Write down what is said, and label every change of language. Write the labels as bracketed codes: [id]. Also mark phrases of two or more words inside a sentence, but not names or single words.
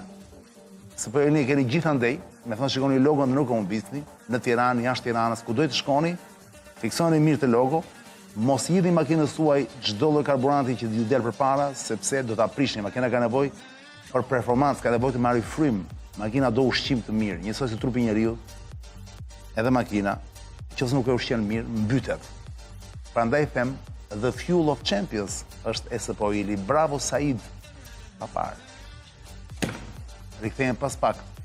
[sq] SPO Ili keni gjithandej, me thënë shikoni logon dhe nuk humbisni, në Tiranë, jashtë Tiranës, ku dojtë shkoni, fiksoni mirë të logo, mos hidhni makinës tuaj çdo lloj karburanti që ju del përpara, sepse do ta prishni. Makina ka nevojë për performancë, ka nevojë të marrë frym. Makina do ushqim të mirë, njësoj si trupi njeriu, edhe makina, nëse nuk e ushqen mirë, mbytet. Prandaj them, [en] the fuel of champions [sq] është SPO Ili. Bravo Said. Pa parë. Rikthehemi pas pak.